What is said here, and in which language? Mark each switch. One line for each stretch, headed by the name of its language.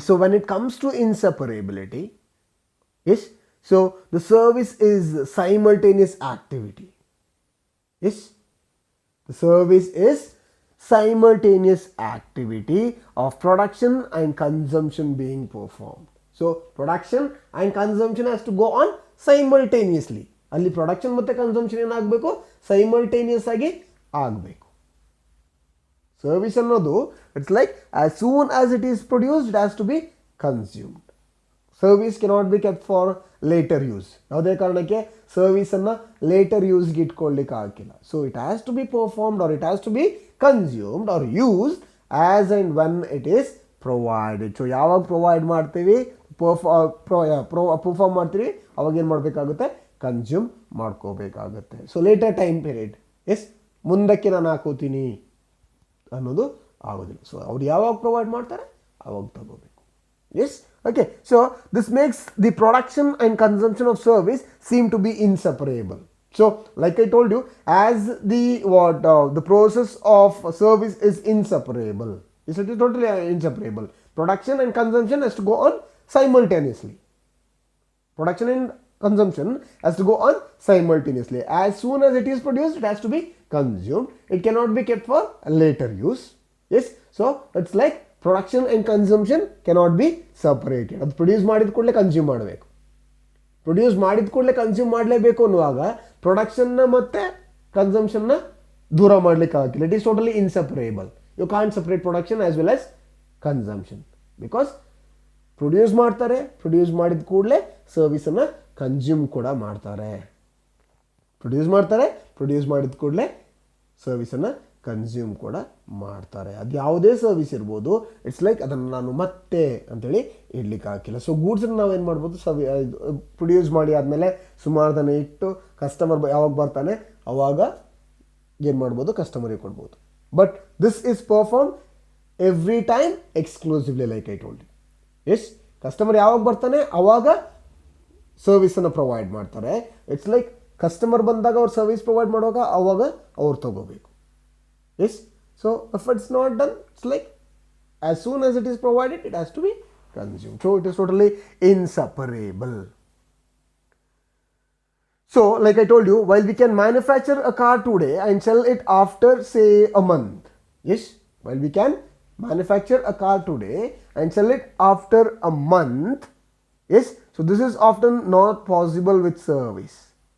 English: So when it comes to inseparability, yes, so the service is simultaneous activity. Yes, the service is simultaneous activity of production and consumption being performed. So production and consumption has to go on simultaneously.
Kannada: ಅಲ್ಲಿ production ಮತ್ತು consumption ಏನಾಗಬೇಕು, simultaneous ಆಗಿ ಆಗಬೇಕು.
English: Service ಅನ್ನೋದು it's like as soon as it is produced it has to be consumed. Service cannot be kept for later use.
Kannada: ಯಾವುದೇ ಕಾರಣಕ್ಕೆ ಸರ್ವಿಸನ್ನು litre ಯೂಸ್ಗೆ ಇಟ್ಕೊಳ್ಳಿಕ್ಕೆ ಆಗಿಲ್ಲ.
English: So it has to be performed or it has to be consumed or used as and when it is provided.
Kannada: So ಯಾವಾಗ provide ಮಾಡ್ತೀವಿ, perform ಮಾಡ್ತೀವಿ, ಅವಾಗ ಏನು ಮಾಡಬೇಕಾಗುತ್ತೆ, consume ಮಾಡ್ಕೋಬೇಕಾಗುತ್ತೆ. So litre time period, S ಮುಂದಕ್ಕೆ ನಾನು ಹಾಕೋತೀನಿ ಅನ್ನೋದು ಆಗೋದಿಲ್ಲ. ಸೊ ಅವ್ರು ಯಾವಾಗ ಪ್ರೊವೈಡ್ ಮಾಡ್ತಾರೆ ಅವಾಗ ತಗೋಬೇಕು.
English: Yes, okay, so this makes the production and consumption of service seem to be inseparable. So like I told you, as the process of service is inseparable, it is totally inseparable. Production and consumption has to go on simultaneously. Production and consumption has to go on simultaneously. As soon as it is produced, it has to be consumed. It cannot be kept for later use. Yes, so it's like production and consumption cannot be separated.
Kannada: ಅದು produce ಮಾಡಿದ ಕೂಡಲೇ consume ಮಾಡಬೇಕು, produce ಮಾಡಿದ ಕೂಡಲೇ consume ಮಾಡಲೇಬೇಕು ಅನ್ನುವಾಗ ಪ್ರೊಡಕ್ಷನ್ನ ಮತ್ತು ಕನ್ಸಂಪ್ಷನ್ನ ದೂರ ಮಾಡಲಿಕ್ಕೆ ಆಗಿಲ್ಲ.
English: It is totally inseparable. You can't separate production as well as consumption because
Kannada: produce ಮಾಡ್ತಾರೆ, ಪ್ರೊಡ್ಯೂಸ್ ಮಾಡಿದ ಕೂಡಲೇ ಸರ್ವಿಸನ್ನು ಕನ್ಸ್ಯೂಮ್ ಕೂಡ ಮಾಡ್ತಾರೆ. ಪ್ರೊಡ್ಯೂಸ್ ಮಾಡ್ತಾರೆ, ಪ್ರೊಡ್ಯೂಸ್ ಮಾಡಿದ ಕೂಡಲೇ ಸರ್ವಿಸನ್ನು ಕನ್ಸ್ಯೂಮ್ ಕೂಡ ಮಾಡ್ತಾರೆ. ಅದು ಯಾವುದೇ ಸರ್ವಿಸ್ ಇರ್ಬೋದು,
English: it's like
Kannada: ಅದನ್ನು ನಾನು ಮತ್ತೆ ಅಂತೇಳಿ ಇಡ್ಲಿಕ್ಕೆ ಹಾಕಿಲ್ಲ. ಸೊ ಗೂಡ್ಸನ್ನು ನಾವೇನು ಮಾಡ್ಬೋದು, ಪ್ರೊಡ್ಯೂಸ್ ಮಾಡಿ ಆದಮೇಲೆ ಸುಮಾರು ದಿನ ಇಟ್ಟು ಕಸ್ಟಮರ್ ಯಾವಾಗ ಬರ್ತಾನೆ ಅವಾಗ ಏನು ಮಾಡ್ಬೋದು, ಕಸ್ಟಮರಿಗೆ ಕೊಡ್ಬೋದು.
English: But this is perform every time exclusively like I told you.
Kannada: S, customer ಯಾವಾಗ ಬರ್ತಾನೆ ಅವಾಗ ಸರ್ವಿಸನ್ನು ಪ್ರೊವೈಡ್ ಮಾಡ್ತಾರೆ.
English: it's like
Kannada: ಕಸ್ಟಮರ್ ಬಂದಾಗ ಅವ್ರು ಸರ್ವಿಸ್ ಪ್ರೊವೈಡ್ ಮಾಡುವಾಗ ಅವಾಗ ಅವ್ರು ತಗೋಬೇಕು.
English: Yes, so if it's not done, it's like as soon as it is provided, it has to be consumed. So it is totally inseparable. So like I told you, while we can manufacture a car today and sell it after say a month, yes, while we can manufacture a car today and sell it after a month, yes, so this is often not possible with service.